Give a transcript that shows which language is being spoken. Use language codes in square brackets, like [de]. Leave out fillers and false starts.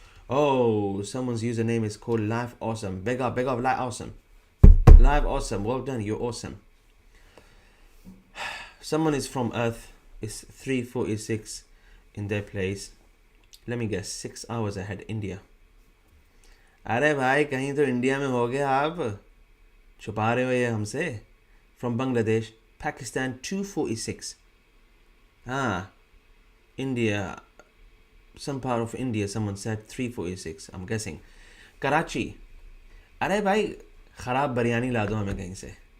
[en] Oh, someone's username is called Live Awesome. Big up, Live Awesome. Live Awesome, well done, you're awesome. Someone is from Earth, it's 3:46 in their place. Let me guess, 6 hours ahead, India. [hi] अरे भाई कहीं तो India में हो गए आप, छुपा रहे हो ये हमसे. [en] From Bangladesh, Pakistan, 2:46. India, some part of India, someone said 3:46, I'm guessing. [hi] Karachi, अरे भाई खराब बिरयानी ला दो हमें कहीं से.